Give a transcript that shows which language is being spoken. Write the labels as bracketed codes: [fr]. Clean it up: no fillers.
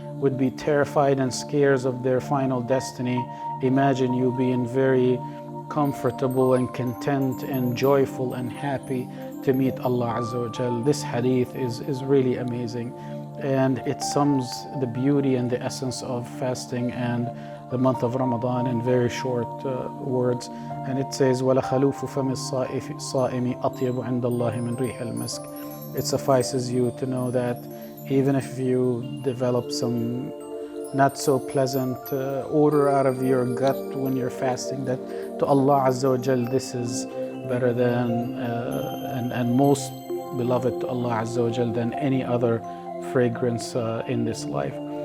[en] would be terrified and scared of their final destiny, imagine you being very comfortable and content and joyful and happy to meet Allah Azza wa Jal. This hadith is really amazing, and it sums the beauty and the essence of fasting and the month of Ramadan in very short words. And it says, [ar] وَلَخَلُوفُ فَمِ الصَّائِمِ أَطْيَبُ عِنْدَ اللَّهِ مِنْ رِيحِ الْمِسْكِ. [en] It suffices you to know that even if you develop some not so pleasant odor out of your gut when you're fasting, that to Allah Azza wa Jal this is better than and most beloved to Allah Azza wa Jal than any other fragrance in this life.